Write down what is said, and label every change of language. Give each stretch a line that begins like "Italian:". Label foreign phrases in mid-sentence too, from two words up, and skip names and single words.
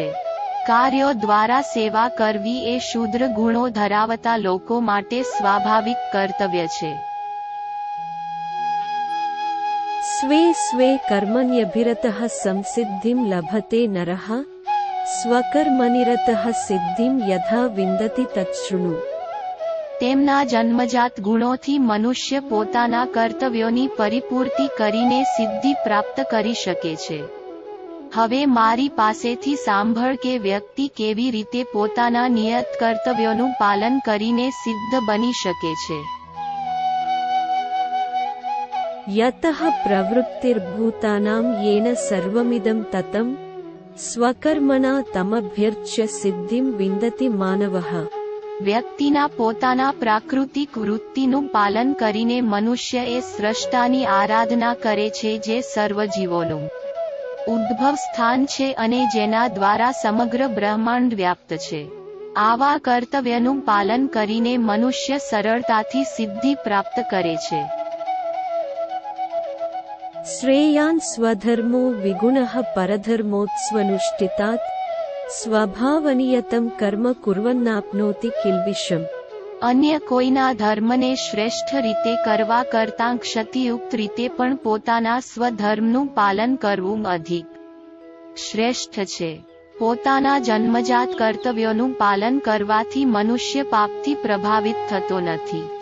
Gujarati: કાર્યો દ્વારા સેવા કરવી એ શૂદ્ર ગુણો ધરાવતા લોકો માટે સ્વાભાવિક કર્તવ્ય છે.
Sanskrit: स्वे स्वे कर्मण्यभिरतः संसिद्धिं लभते नरः स्वकर्मनिरतः सिद्धिं यथा विन्दति तच्छृणु।
Gujarati: તેમના જન્મજાત ગુણોથી મનુષ્ય પોતાના કર્તવ્યોની પરિપૂર્તિ કરીને સિદ્ધિ પ્રાપ્ત કરી શકે છે. હવે મારી પાસેથી સાંભળ કે વ્યક્તિ કેવી રીતે પોતાના નિયત કર્તવ્યોનું પાલન કરીને સિદ્ધ બની શકે છે.
Sanskrit: यतः प्रवृत्तिर्भूतानां येन सर्वमिदं ततं स्वकर्मणा तमभ्यर्च्य सिद्धिं विन्दति मानवः।
Gujarati: વ્યક્તિના પોતાના પ્રાકૃતિક વૃત્તિનું પાલન કરીને મનુષ્ય એ સ્રષ્ટાની આરાધના કરે છે જે સર્વ જીવોનું ઉદ્ભવ સ્થાન છે અને જેના દ્વારા સમગ્ર બ્રહ્માંડ વ્યાપ્ત છે. આવા કર્તવ્યનું પાલન કરીને મનુષ્ય સરળતાથી સિદ્ધિ પ્રાપ્ત કરે છે.
Sanskrit: श्रेयान् स्वधर्मो विगुणः परधर्मोत्स्वनुष्ठितात् स्वभावनियतम कर्म कुर्वन्नाप्नोति किल्बिषम.
Gujarati: અન્ય કોઈના ધર્મને શ્રેષ્ઠ રીતે કરવા કરતાં ક્ષતિયુક્ત રીતે પણ પોતાના સ્વધર્મનું પાલન કરવું અધિક શ્રેષ્ઠ છે. પોતાના જન્મજાત કર્તવ્યોનું પાલન કરવાથી મનુષ્ય પાપથી પ્રભાવિત થતો નથી.